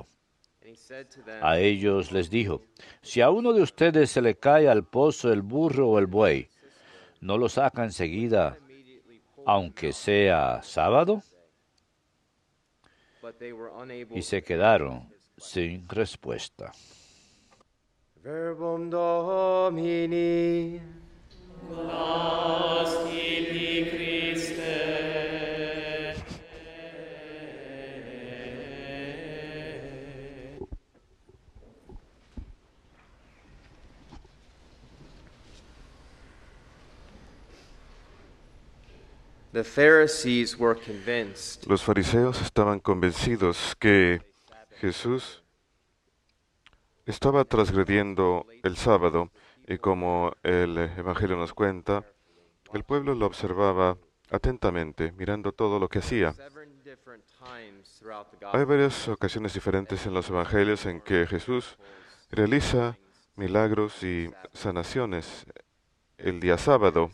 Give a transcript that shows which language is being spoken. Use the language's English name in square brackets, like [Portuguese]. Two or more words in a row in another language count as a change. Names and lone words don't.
[Spanish] A ellos les dijo: si a uno de ustedes se le cae al pozo el burro o el buey, ¿no lo saca enseguida, aunque sea sábado? Y se quedaron sin respuesta. [Latin] Verbum Domini. Laus tibi, Christe. [English] The Pharisees were convinced [Spanish] Los fariseos estaban convencidos que Jesús estaba transgrediendo el sábado y, como el Evangelio nos cuenta, el pueblo lo observaba atentamente, mirando todo lo que hacía. Hay varias ocasiones diferentes en los Evangelios en que Jesús realiza milagros y sanaciones el día sábado.